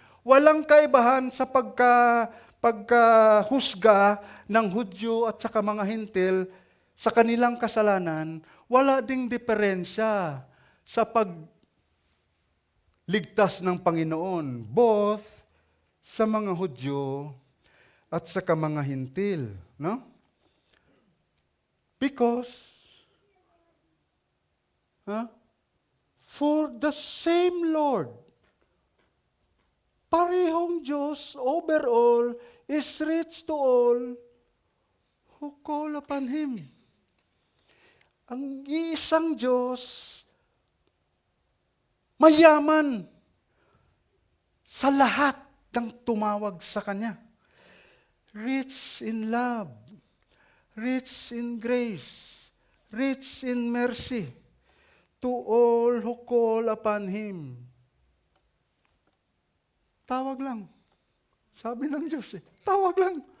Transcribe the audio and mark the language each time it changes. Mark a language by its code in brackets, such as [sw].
[tl] Walang kaibahan sa pagkahusga ng Hudyo at saka mga Hintil sa kanilang kasalanan. Wala ding diferensya sa pagligtas ng Panginoon, both sa mga Hudyo at saka mga Hintil. No? [en] Because for the same Lord, [tl] parehong Diyos [en] over all, is rich to all who call upon Him. [tl] Ang iisang Diyos, mayaman sa lahat ng tumawag sa Kanya. [en] Rich in love, rich in grace, rich in mercy, to all who call upon Him. [tl] Tawag lang. Sabi ng Diyos tawag lang.